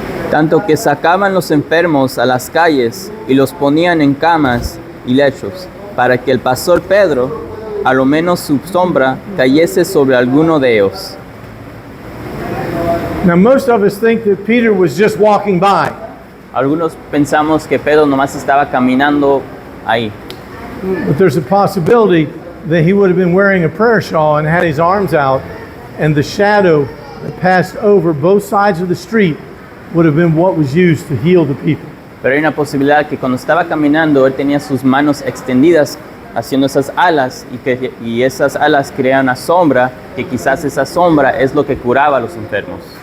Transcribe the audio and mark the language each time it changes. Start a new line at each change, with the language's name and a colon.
Spanish: Tanto que sacaban los enfermos a las calles y los ponían en camas y lechos, para que el pastor Pedro, a lo menos su sombra, cayese sobre alguno de ellos.
English: Now, most of us think that Peter was just walking by.
Spanish: Algunos pensamos que Pedro nomás estaba caminando ahí,
English: But there's a possibility that he would have been wearing a prayer shawl and had his arms out, and the shadow that passed over both sides of the street would have been what was used to heal the people.
Spanish: pero hay una posibilidad que cuando estaba caminando él tenía sus manos extendidas haciendo esas alas y esas alas crean una sombra, que quizás esa sombra es lo que curaba a los enfermos.